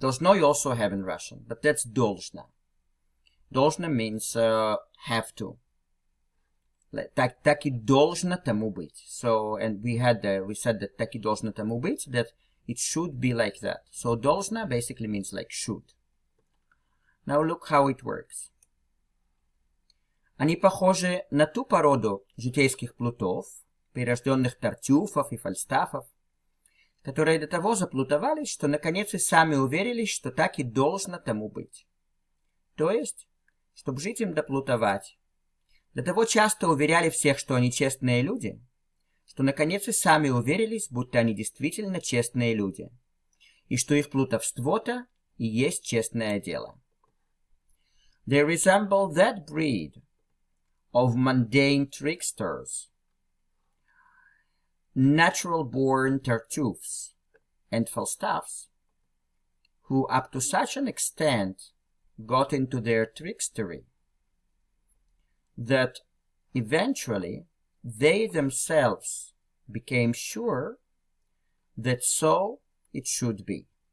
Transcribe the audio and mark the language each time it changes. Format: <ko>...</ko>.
<en>Должно you also have in Russian, but that's должно. Должно means have to.</en> <ru>Так и должно тому быть.</ru> <en>So, and we said that</en> <ru>так и должно тому быть,</ru> <en>that it should be like that. So должно basically means like should. Now look how it works.</en> <ru>Они похожи на ту породу житейских плутов, прирожденных тартюфов и фальстафов, которые до того заплутовались, что наконец и сами уверились, что так и должно тому быть. То есть, чтобы жить им доплутовать, до того часто уверяли всех, что они честные люди, что наконец и сами уверились, будто они действительно честные люди, и что их плутовство-то и есть честное дело.</ru> <en>They resemble that breed of mundane tricksters, natural-born tartuffes and falstaffs, who up to such an extent got into their trickstery that eventually they themselves became sure that so it should be.</en>